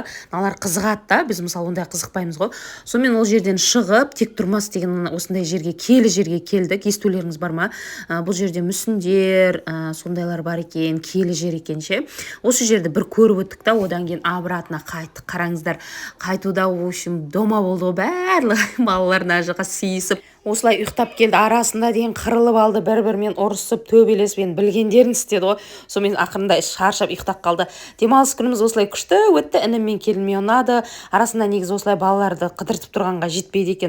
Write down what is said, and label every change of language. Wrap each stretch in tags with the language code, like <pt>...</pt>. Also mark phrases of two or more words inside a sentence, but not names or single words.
<kk>Налар қызығады да, біз мысалы ондай қызықпаймыз ғой. Сонымен ол жерден шығып, тек тұрмас деген осындай жерге, киелі жерге келдік. Естулеріңіз бар ма? Бұл жерде мүсіндер, сондайлар бар екен, киелі жер екен ше. Осы жерді бір көріп өттік та, одан кейін обратно қайттық. Қараңыздар, қайтуда,</kk> <ru>в общем,</ru> <kk>дома болды ғой, барлығы балаларына жаққа сыйысып. Осылай ұйықтап келді, арасында дейін қырылып алды, бір-бірімен ұрысып, төбелесіп, білгендерін істеді ғой. Сонымен ақырында шаршап ұйықтап қалды. Демалыс күніміз осылай күшті өтті, інім мен келініме ұнады. Арасында негізі осылай балаларды қыдыртып тұрғанға жетпейді екен.</kk>